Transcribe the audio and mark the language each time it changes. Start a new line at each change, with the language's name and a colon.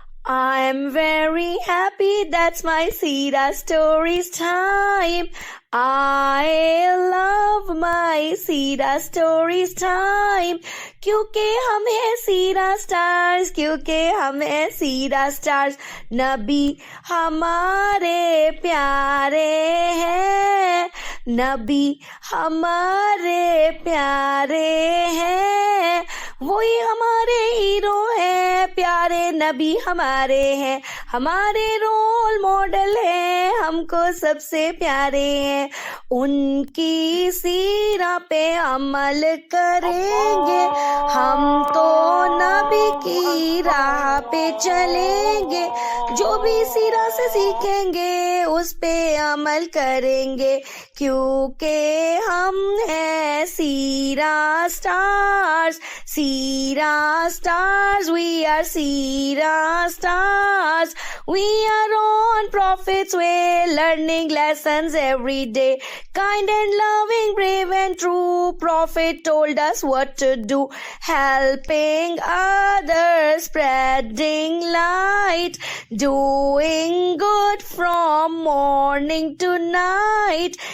English: I'm very happy, that's my Sira Stories time. I love my Sira Stories time.
Urdu: کیونکہ ہم ہیں سیرا stars, کیونکہ ہم ہیں سیرا سٹارز. نبی ہمارے پیارے ہیں، نبی ہمارے پیارے ہیں، وہی ہمارے ہیرو ہیں، پیارے نبی ہمارے ہیں، ہمارے رول ماڈل ہیں، ہم کو سب سے پیارے ہیں. ان کی سیرہ پہ عمل کریں گے، ہم تو نبی کی راہ پہ چلیں گے، جو بھی سیرہ سے سیکھیں گے اس پہ عمل کریں گے، کیونکہ ہم ہیں سیرا stars.
English: Sierra Stars, we are Sierra Stars. We are on Prophet's way, learning lessons every day. Kind and loving, brave and true, Prophet told us what to do. Helping others, spreading light, doing good from morning to night.